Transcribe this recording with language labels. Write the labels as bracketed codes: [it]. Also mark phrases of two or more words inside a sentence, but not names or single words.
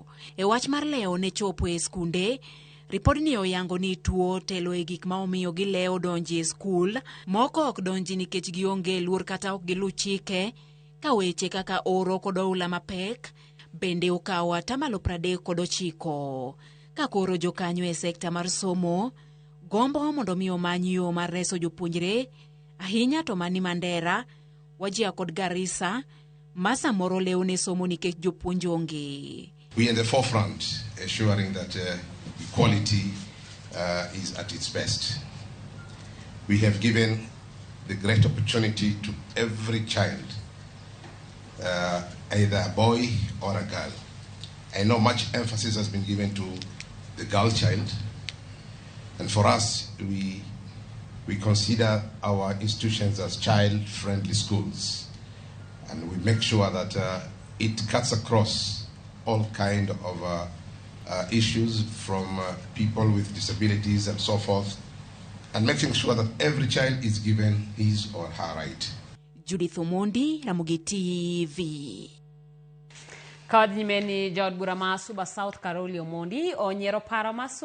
[luo] E wach mar leo ne chopo e skunde, ripod ni oyango ni tuo telo e gik ma omiyo gileo donji e skul, moko ok donji nikech gionge luor kata ok gilu chike, ka weche kaka oro kod oula mapek bende okawo atamalo 39. Ka koro jokanyo e sekta mar somo gombo mondo mi omany yo mar reso jopuonjre ahinya to mani Mandera, Wajir kod Garissa masa moro leo ne somo nikech jopuonj onge. [en] We are in the forefront assuring that equality is at its best. We have given the great opportunity to every child, either a boy or a girl. I know much emphasis has been given to the girl child, and for us, we consider our institutions as child-friendly schools, and we make sure that it cuts across all kind of issues from people with disabilities and so forth, and making sure that every child is given his or her right. Judith Omondi, Ramogi TV. [luo] Kod nyimeni jod bura ma Suba South Karoli Omondi onyiero paro masundo